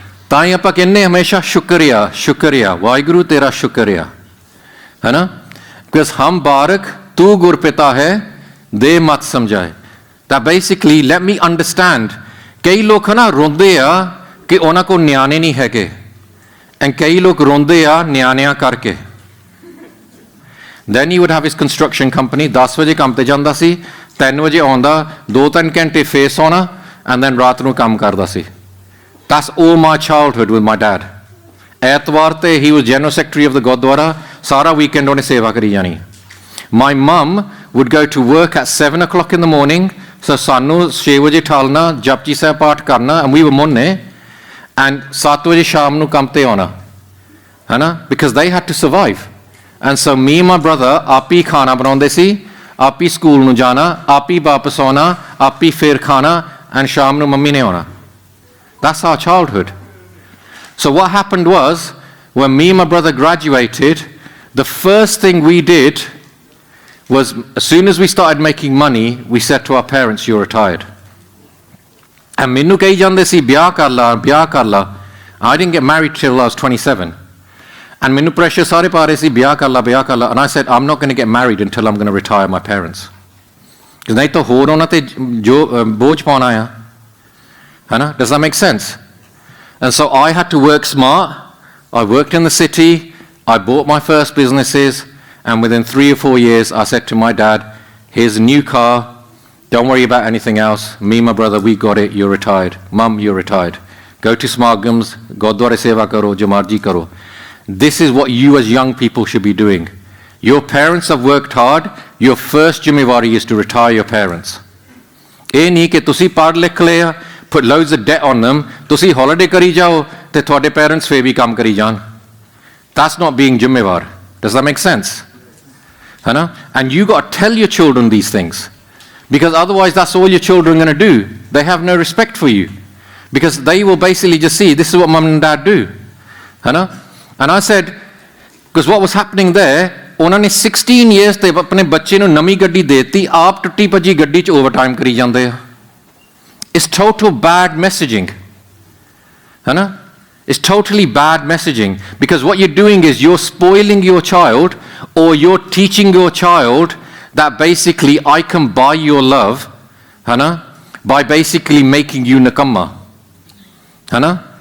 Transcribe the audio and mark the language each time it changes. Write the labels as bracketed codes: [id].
[pa] ਤਾਂ ਹੀ ਆਪਾਂ ਕਹਿੰਦੇ ਹਮੇਸ਼ਾ ਸ਼ੁਕਰੀਆ ਸ਼ੁਕਰੀਆ ਵਾਹਿਗੁਰੂ ਤੇਰਾ ਸ਼ੁਕਰੀਆ ਹੈ ਨਾ। ਬਿਕਾਜ਼ ਹਮ ਬਾਰਕ ਤੂੰ ਗੁਰਪਿਤਾ ਹੈ ਦੇ ਮਤ ਸਮਝਾਏ। ਤਾਂ [en] basically let me understand, [pa] ਕਈ ਲੋਕ ਨਾ ਰੋਂਦੇ ਆ ਕਿ ਉਹਨਾਂ ਕੋਲ ਨਿਆਣੇ ਨਹੀਂ ਹੈਗੇ, ਐਂਡ ਕਈ ਲੋਕ ਰੋਂਦੇ ਆ ਨਿਆਣਿਆਂ ਕਰਕੇ। [en] then he would have his construction company, [pa] 10 ਵਜੇ ਕੰਮ ਤੇ ਜਾਂਦਾ ਸੀ, 3 ਵਜੇ ਆਉਂਦਾ, 2-3 ਘੰਟੇ ਫੇਸ ਆਉਣਾ, ਐਂਡ ਦੈਨ ਰਾਤ ਨੂੰ ਕੰਮ ਕਰਦਾ ਸੀ। [en] That's all my childhood with my dad. [pa] ਐਤਵਾਰ ਤੇ [en] he was general secretary of the Gurdwara, ਸਾਰਾ weekend [pa] ਉਹਨੇ ਸੇਵਾ ਕਰੀ ਜਾਣੀ। [en] My mum would go to work at 7 o'clock in the morning, so [pa] ਸਾਨੂੰ 6 ਵਜੇ ਠਾਲਣਾ, ਜਪਜੀ ਸਾਹਿਬ ਪਾਠ ਕਰਨਾ, [en] and we were ਮੁੰਨੇ, and [pa] 7 ਵਜੇ ਸ਼ਾਮ ਨੂੰ ਕੰਮ ਤੇ ਆਉਣਾ, ਹੈ ਨਾ, [en] because they had to survive. And so me and my brother [pa] ਆਪ ਹੀ ਖਾਣਾ ਬਣਾਉਂਦੇ ਸੀ, ਆਪ ਹੀ ਸਕੂਲ ਨੂੰ ਜਾਣਾ, ਆਪ ਹੀ ਵਾਪਸ ਆਉਣਾ, ਆਪ ਹੀ ਫੇਰ ਖਾਣਾ, and ਸ਼ਾਮ ਨੂੰ ਮੰਮੀ ਨੇ ਆਉਣਾ। [en] That's our childhood. So what happened was, when me and my brother graduated, the first thing we did was, as soon as we started making money, we said to our parents, you're retired. [pa] And ਮੈਨੂੰ ਕਹੀ ਜਾਂਦੇ ਸੀ ਵਿਆਹ ਕਰ ਲਾ ਵਿਆਹ ਕਰ ਲਾ। [en] I didn't get married till I was 27. And ਮੈਨੂੰ pressure [pa] ਸਾਰੇ ਪਾ ਰਹੇ ਸੀ ਵਿਆਹ ਕਰ ਲਾ [en] ਵਿਆਹ ਕਰ ਲਾ। And I said, I'm not going to get married until I'm going to retire my parents. [pa] Because ਨਹੀਂ ਤਾਂ ਹੋਰ ਉਹਨਾਂ ਤੇ ਜੋ ਬੋਝ ਪਾਉਣਾ ਆ। [en] Does that make sense? And so I had to work smart. I worked in the city. I bought my first businesses. And within 3 or 4 years, I said to my dad, here's a new car. Don't worry about anything else. Me and my brother, we got it. You're retired. Mum, you're retired. Go to Smargams. [pa] Gurdwara seva karo. Jo marji karo. [en] This is what you as young people should be doing. Your parents have worked hard. Your first ਜ਼ਿੰਮੇਵਾਰੀ is to retire your parents. [pa] ਇਹ ਨਹੀਂ ਕਿ ਤੁਸੀਂ ਪੜ੍ਹ ਲਿਖ ਲਿਆ, [en] put loads of debt on them, [pa] ਤੁਸੀਂ holiday ਕਰੀ ਜਾਓ ਤੇ ਤੁਹਾਡੇ parents ਫੇਰ ਵੀ ਕੰਮ ਕਰੀ ਜਾਣ। [en] That's not being ਜ਼ਿੰਮੇਵਾਰ. Does that make sense? [pa] ਹੈ ਨਾ? [en] And you got to tell your children these things, because otherwise that's all your children are going to do. They have no respect for you, because they will basically just see this is what mum and dad do. [pa] ਹੈ ਨਾ? [en] And I said, because what was happening there, [pa] ਉਹਨਾਂ ਨੇ 16 years ਤੇ ਆਪਣੇ ਬੱਚੇ ਨੂੰ ਨਵੀਂ ਗੱਡੀ ਦੇਤੀ, ਆਪ ਟੁੱਟੀ ਭੱਜੀ ਗੱਡੀ 'ਚ ਓਵਰਟਾਈਮ ਕਰੀ ਜਾਂਦੇ ਆ। [en] It's total bad messaging. [pa] ਹੈ ਨਾ? [en] It's totally bad messaging, because what you're doing is you're spoiling your child, or you're teaching your child that basically I can buy your love, [pa] ਹੈ ਨਾ, [en] by basically making you nakamma. ਹੈ ਨਾ?